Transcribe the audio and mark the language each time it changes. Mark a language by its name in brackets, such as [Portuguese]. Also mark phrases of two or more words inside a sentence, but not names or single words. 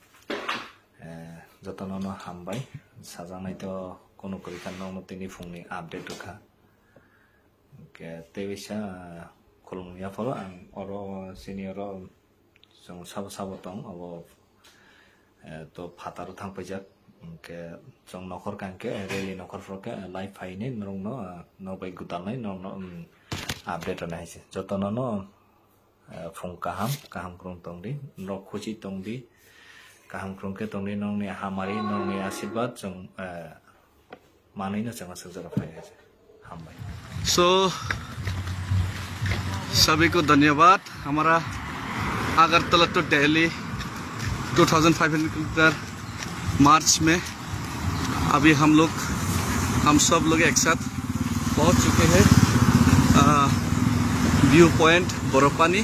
[Kok Borok] जतनो न हामबाय साजानाय तो कोनो करिखान न तिनि फुंनि आपडेट रखा के तेविसा खुलुमया फलो आं अरो सिनियर जों साब तंग अब तो फातार थांफैजाक ke jong nokor kangke rally nokor froke live haine norong no bai gutalnai no update na haise jotono no phung kaham krong tongdi no khuchi tongdi kaham krong ke tongdi nong ni hamari nong ni आशीर्वाद jong manai na jang sujara phai haise hambai [Hindi] सो सभी को धन्यवाद। हमारा अगरतला टू दिल्ली 2500 किलोमीटर मार्च में अभी हम सब लोग एक साथ पहुंच चुके हैं व्यू पॉइंट बरफपानी।